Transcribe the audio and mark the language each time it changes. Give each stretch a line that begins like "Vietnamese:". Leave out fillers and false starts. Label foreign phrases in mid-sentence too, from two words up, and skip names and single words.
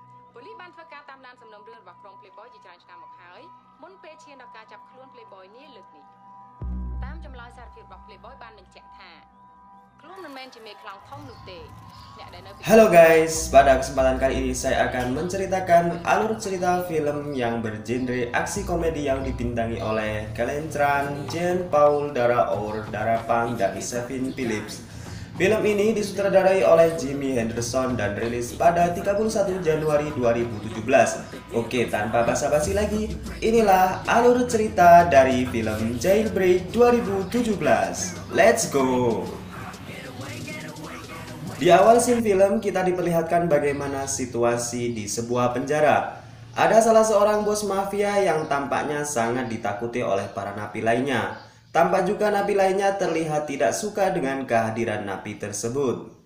Khmer: ប៉ូលីសបានធ្វើការតាមដានសំណុំរឿងរបស់ក្រុម Playboy ជាច្រើនឆ្នាំមកហើយមុនពេលឈានដល់ការចាប់ខ្លួន Playboy នេះលើកនេះតាមចម្លើយសារភាពរបស់ Playboy បានបញ្ជាក់ថាខ្លួនមិនមែនជាមេខ្លោងធំនោះទេអ្នកដែលនៅ
Indonesian: Halo guys, pada kesempatan kali ini saya akan menceritakan alur cerita film yang bergenre aksi komedi yang dibintangi oleh Kellen Tran, Jean Paul, Dara Our, Dara Pang, dan Kevin Phillips. Film ini disutradarai oleh Jimmy Henderson dan rilis pada 31 Januari 2017. Oke, tanpa basa-basi lagi, inilah alur cerita dari film Jailbreak 2017.
English: Let's go!
Indonesian: Di awal scene film, kita diperlihatkan bagaimana situasi di sebuah penjara. Ada salah seorang bos mafia yang tampaknya sangat ditakuti oleh para napi lainnya. Tampak juga napi lainnya terlihat tidak suka dengan kehadiran napi tersebut.